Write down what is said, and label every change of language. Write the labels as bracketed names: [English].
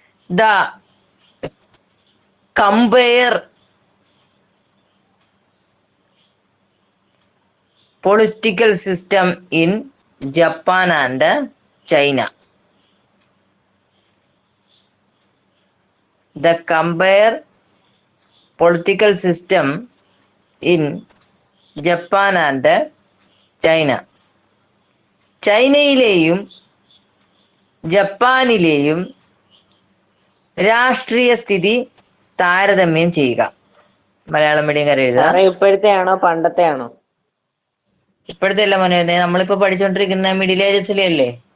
[English] The compare political system in Japan and China. The compare political system in Japan and China. [Malayalam] ചൈനയിലെയും ജപ്പാനിലെയും രാഷ്ട്രീയ സ്ഥിതി താരതമ്യം ചെയ്യുക. Malayalam medium എഴുതുക. ഇപ്പോഴത്തെ ആണോ പണ്ടത്തെ ആണോ? ഇപ്പോഴത്തെ അല്ല മോനെ, നമ്മളിപ്പോ പഠിച്ചുകൊണ്ടിരിക്കുന്ന മിഡിൽ ഏജസിലെ അല്ലേ.